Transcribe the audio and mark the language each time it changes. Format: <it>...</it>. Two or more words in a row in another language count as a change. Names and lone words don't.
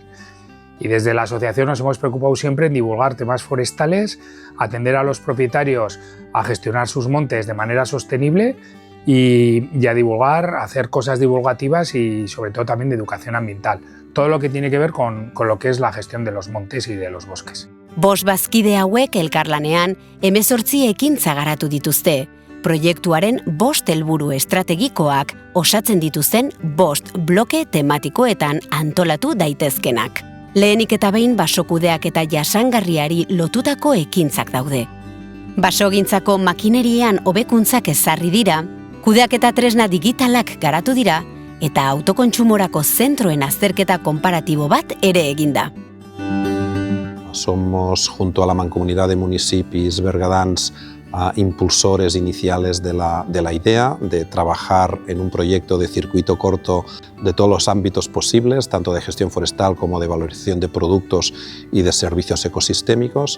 <es>Y desde la asociación nos hemos preocupado siempre en divulgar temas forestales, atender a los propietarios a gestionar sus montes de manera sostenible y a divulgar, hacer cosas divulgativas y sobre todo también de educación ambiental. Todo lo que tiene que ver con lo que es la gestión de los montes y de los bosques.</es> <eu>Bost bazkide hauek elkarlanean 18 ekintza garatu dituzte. proiektuaren 5 helburu estrategikoak osatzen dituzten 5 bloke tematikoetan antolatu daitezkenak. Lehenik eta behin basokudeak eta jasangarriari lotutako ekintzak daude. Basogintzako makinerian hobekuntzak ezarri dira, kudeaketa tresna digitalak garatu dira eta autokontsumorako zentroen azterketa konparatibo bat ere eginda.</eu> <es>Somos, junto a la Mancomunidad de Municipis bergadans, impulsores iniciales de la idea de trabajar en un proyecto de circuito corto de todos los ámbitos posibles, tanto de gestión forestal como de valorización de productos y de servicios ecosistémicos.</es>